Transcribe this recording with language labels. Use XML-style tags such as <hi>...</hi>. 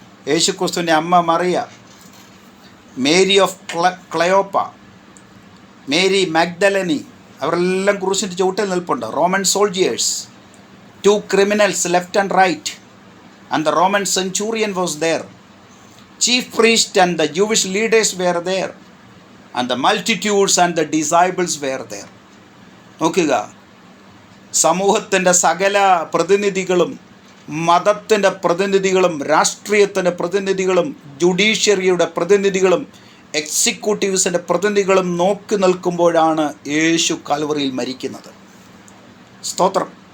<ml>യേശുക്രിസ്തുവിൻ്റെ അമ്മ Mariya, Mary of ക്ലയോപ്പ, Mary മാഗ്ദലനി, അവരെല്ലാം ക്രൂശിൻ്റെ ചുവട്ടിൽ നിൽപ്പുണ്ട്.</ml> <en>Roman soldiers, 2 criminals left and right, and the Roman centurion was there. Chief priest and the Jewish leaders were there, and the multitudes and the disciples were there.</en> <ml>നോക്കുക, സമൂഹത്തിൻ്റെ സകല പ്രതിനിധികളും, മതത്തിൻ്റെ പ്രതിനിധികളും, രാഷ്ട്രീയത്തിൻ്റെ പ്രതിനിധികളും, ജുഡീഷ്യറിയുടെ പ്രതിനിധികളും, എക്സിക്യൂട്ടീവ്സിൻ്റെ പ്രതിനിധികളും നോക്കി നിൽക്കുമ്പോഴാണ് യേശു കാൽവറിയിൽ മരിക്കുന്നത്. സ്തോത്രം.</ml>